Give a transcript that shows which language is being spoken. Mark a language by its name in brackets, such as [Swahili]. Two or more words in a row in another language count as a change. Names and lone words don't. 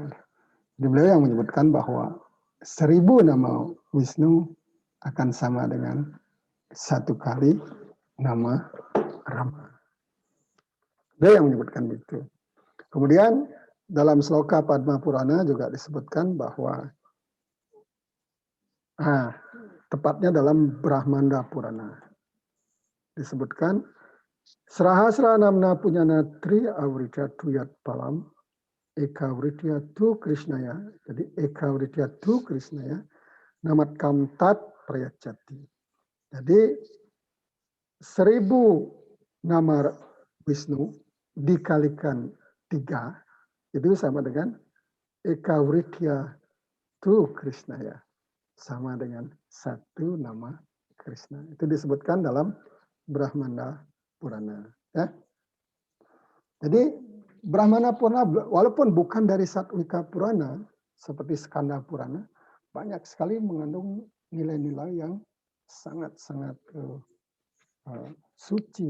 [Indonesian] Jadi beliau yang menyebutkan bahwa 1000 nama Wisnu akan sama dengan 1 kali nama Rama. Beliau yang menyebutkan itu. Kemudian dalam sloka Padma Purana juga disebutkan bahwa tepatnya dalam Brahmanda Purana disebutkan [Sanskrit] Srahasra namna punyana tri awritya tuyat palam eka writya tu krishnaya. Jadi eka writya tu krishnaya namat kamtat prayacati. [Indonesian] Jadi 1000 nama Wisnu dikalikan 3 itu sama dengan [Sanskrit] eka writya tu krishnaya. [Indonesian] Sama dengan 1 nama Krishna. Itu disebutkan dalam Brahmana Purana. Ya. Jadi Brahmana Purana walaupun bukan dari Satwika Purana seperti Skanda Purana, banyak sekali mengandung nilai-nilai yang sangat-sangat suci.